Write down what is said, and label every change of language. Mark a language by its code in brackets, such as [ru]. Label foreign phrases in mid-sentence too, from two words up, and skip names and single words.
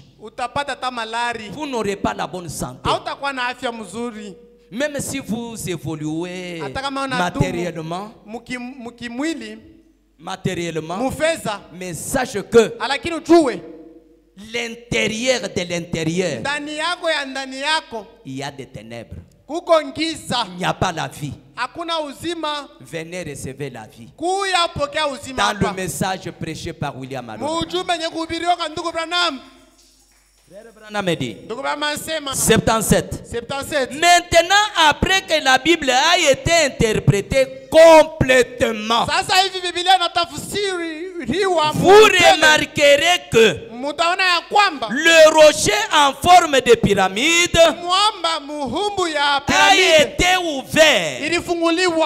[fr] Vous n'aurez pas la bonne santé. Même si vous évoluez matériellement, mais sache que l'intérieur de l'intérieur, [sw] ndani yako ya ndani yako, [fr] il y a des ténèbres. [sw] kuko ngiza. [fr] Il n'y a pas la vie. [sw] Hakuna uzima. [fr] Venez recevoir la vie. [sw] Kuya pokea uzima. [fr] Dans le message prêché par William Alon. [sw] Mujumbe nye kuhubiriwa kwa ndugu Branham. [fr] Frère Branham dit 77. Maintenant, après que la Bible a été interprétée complètement, vous remarquerez que le rocher en forme de pyramide a été ouvert.